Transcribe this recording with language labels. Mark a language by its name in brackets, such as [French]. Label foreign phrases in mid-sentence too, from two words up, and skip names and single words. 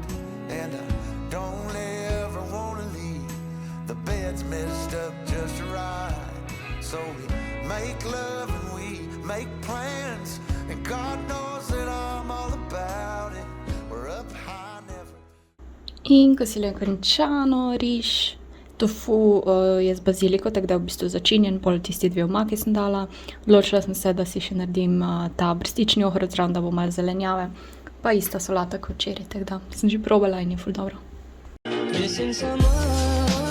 [English] And I don't ever wanna leave, the bed's messed up just right. So we make love and we make plans, and God knows that I'm all about it. We're up high, never. [Slovenian] In kosilo je končano, riž. Tofu je z baziliko, tako da je v bistvu začinjen, pol tisti 2 omaki sem dala. Odločila sem se, da si še naredim ta brstični ohrovt zraven, da bo malo zelenjave. Pa ista solata kot včeraj, tako da sem že probala in je ful dobro. [English] Missing someone